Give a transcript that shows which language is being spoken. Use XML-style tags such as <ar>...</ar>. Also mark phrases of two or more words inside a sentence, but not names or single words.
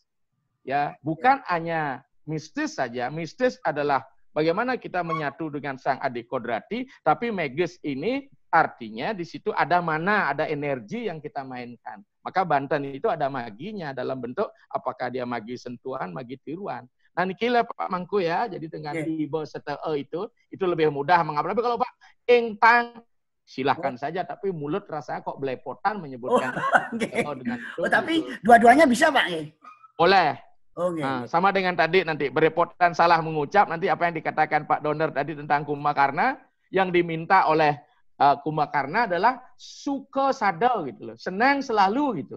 <id>Ya, bukan hanya mistis saja. Mistis adalah bagaimana kita menyatu dengan sang adik kodrati, tapi magis ini artinya di situ ada mana, ada energi yang kita mainkan. Maka Banten itu ada maginya dalam bentuk apakah dia magi sentuhan, magi tiruan. Nah nikilah Pak Mangku ya, jadi dengan ibo serta itu lebih mudah menghafal. Tapi kalau Pak Engtang, silahkan saja, tapi mulut rasanya kok belepotan menyebutkan. Dengan itu, tapi dua-duanya bisa Pak? Boleh. Nah, sama dengan tadi nanti berepotan salah mengucap, nanti apa yang dikatakan Pak Doner tadi tentang Kumakarna, yang diminta oleh Kumakarna adalah suka sadal gitu loh, senang selalu gitu.</id>